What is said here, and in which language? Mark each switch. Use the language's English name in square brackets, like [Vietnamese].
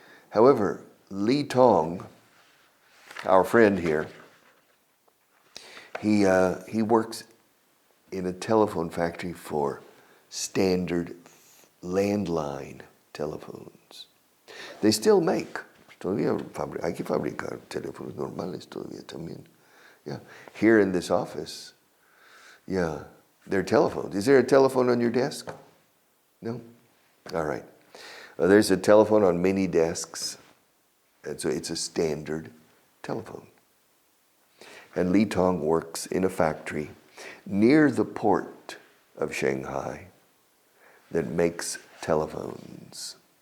[English] However, Li Tong, our friend here, he works in a telephone factory for standard landline telephones. They still make. [Spanish] Hay que fabricar teléfonos normales todavía también. [English] Yeah. Here in this office, yeah, there are telephones. Is there a telephone on your desk? No? All right. There's a telephone on many desks, and so it's a standard telephone. And Li Tong works in a factory near the port of Shanghai that makes telephones.